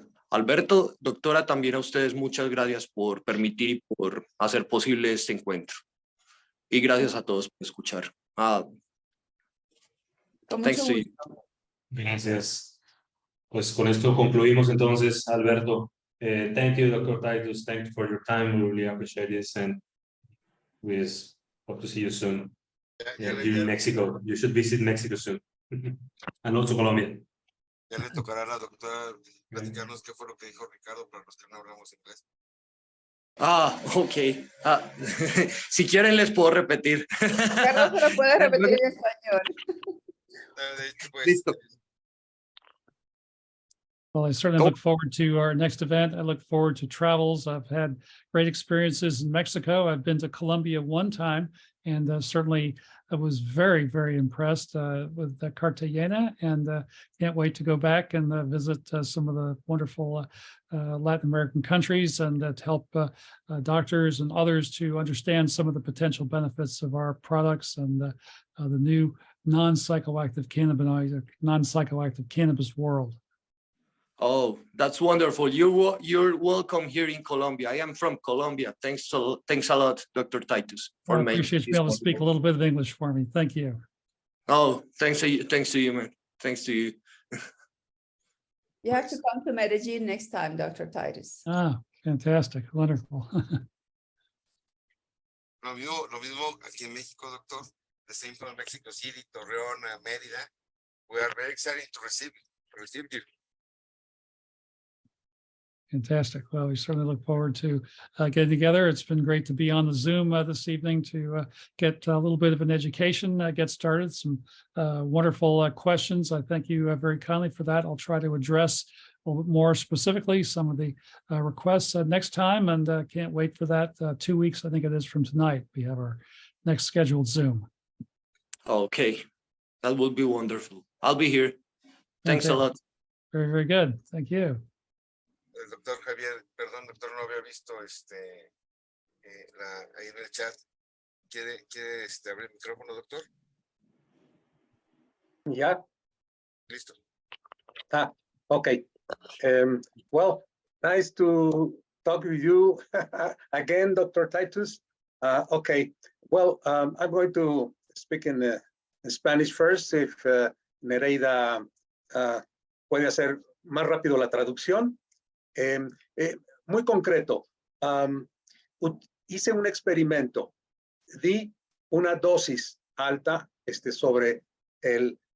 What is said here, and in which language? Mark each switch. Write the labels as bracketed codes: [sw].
[es] Alberto, doctora, también a ustedes muchas gracias por permitir y por hacer posible este encuentro. Y gracias a todos por escuchar. [en] Thanks to you. [es] Gracias. Pues con esto concluimos entonces, Alberto. [en] Thank you, Dr. Titus. Thank you for your time. We really appreciate this, and we hope to see you soon. Here in Mexico. You should visit Mexico soon. And also Colombia. [es] Ya le tocará a la doctora platicarnos qué fue lo que dijo Ricardo para los que no hablamos inglés. [en] Ok. [es] Si quieren les puedo repetir. Carlos se lo puede repetir en español. Listo. [en] Well, I certainly look forward to our next event. I look forward to travels. I've had great experiences in Mexico. I've been to Colombia one time, and certainly I was very, very impressed with the Cartagena, and can't wait to go back and visit some of the wonderful Latin American countries and to help doctors and others to understand some of the potential benefits of our products and the new non-psychoactive cannabinoid, non-psychoactive cannabis world. Oh, that's wonderful. You're welcome here in Colombia. I am from Colombia. Thanks a lot, Dr. Titus. I appreciate you being able to speak a little bit of English for me. Thank you. Oh, thanks to you, man. Thanks to you. You have to come to Medellin next time, Dr. Titus. Fantastic. Wonderful. [es] Lo mismo aquí en México, doctor. [en] The same from Mexico City, Torreón, Mérida. We are very excited to receive you. Fantastic. Well, we certainly look forward to getting together. It's been great to be on the Zoom this evening to get a little bit of an education, get started. Some wonderful questions. I thank you very kindly for that. I'll try to address a little bit more specifically some of the requests next time, and can't wait for that. 2 weeks, I think it is from tonight. We have our next scheduled Zoom. Okay, that would be wonderful. I'll be here. Thanks a lot. Very, very good. Thank you. [es] El doctor Javier, perdón, doctor, no había visto ahí en el chat. ¿Quiere abrir el micrófono, doctor? [en] Yeah. [es] Listo. [en] Okay. Well, nice to talk with you again, Dr. Titus. Okay. Well, I'm going to speak in Spanish first, if Nereida [es] puede hacer más rápido la traducción. Muy concreto, hice un experimento, di una dosis alta sobre el